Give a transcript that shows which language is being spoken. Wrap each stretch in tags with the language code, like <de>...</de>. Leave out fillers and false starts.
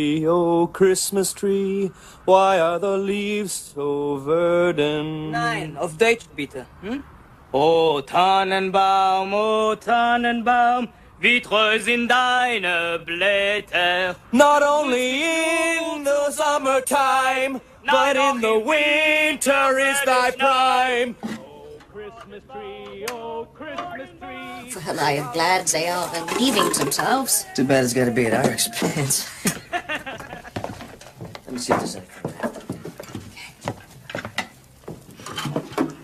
<en>Oh, Christmas tree, why are the leaves so verdant? 9 of date, Peter.</en> <de>O Tannenbaum, wie treu sind deine Blätter.</de> <en>Not only in the summertime, but in the winter is thy prime. Oh, Christmas tree. Well, I am glad they are relieving themselves. Too bad it's got to be at our expense. Let me see if there's anything there.</en>